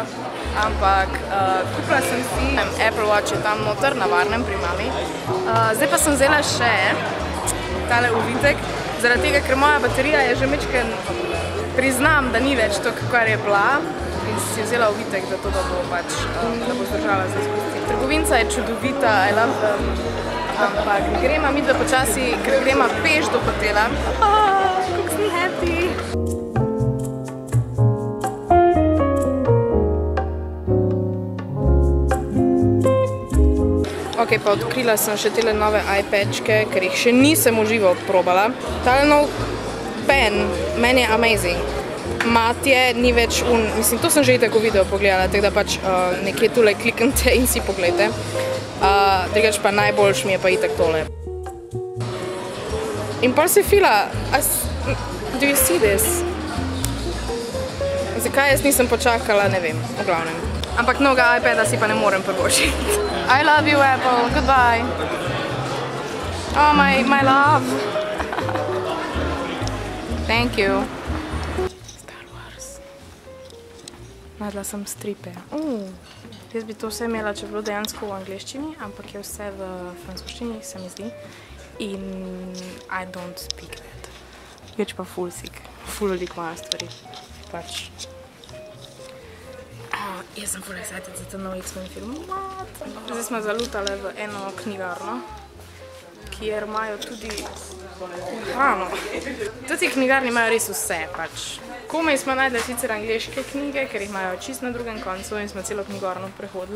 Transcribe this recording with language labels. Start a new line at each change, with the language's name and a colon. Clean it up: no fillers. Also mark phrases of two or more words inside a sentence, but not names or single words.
Slovenian: Ampak kupila sem si Apple Watch je tam noter, na varnem pri mami. Zdaj pa sem vzela še tale uvitek, zaradi tega, ker moja baterija je že mečken, priznam, da ni več to, kar je bila. In si vzela uvitek, da to bo pač, da bo zdržala za izpusti. Trgovinca je čudovita,
English: I love them.
Slovenian: Ampak grema midva počasi, ker grema peš do hotela. Kako sem happy! Ok, pa odkrila sem še tele nove iPadčke, ker jih še nisem uživo probala. Tale nov pen, meni je amazing. Matje ni več mislim, to sem že tako video pogledala, tako da pač nekje tule kliknite in si pogledajte. Drugač pa najboljš mi je pa itak tole. In pa se fila,
English: do you see this?
Slovenian: Zakaj jaz nisem počakala, ne vem, v glavnem. Ampak novega iPada si pa ne morem privoščiti.
English: I love you, Apple. Goodbye. Oh, my love. Thank you. Star Wars.
Slovenian: Najdla sem stripe. Jaz bi to vse imela, če bilo dejansko v angleščini, ampak je vse v francoščini, se mi zdi.
English: In I don't speak that.
Slovenian: Več pa ful sik. Ful veliko moja stvari. Pač. Jaz sem ful excited za ta nov X-Men film.
English: What?
Slovenian: Zdaj smo zalutale v eno knjigarno, kjer imajo tudi hrano. Tudi knjigarni imajo res vse, pač. Komaj smo najdli sicer angleške knjige, ker jih imajo čist na drugem koncu in smo celo knjigarno prehodile.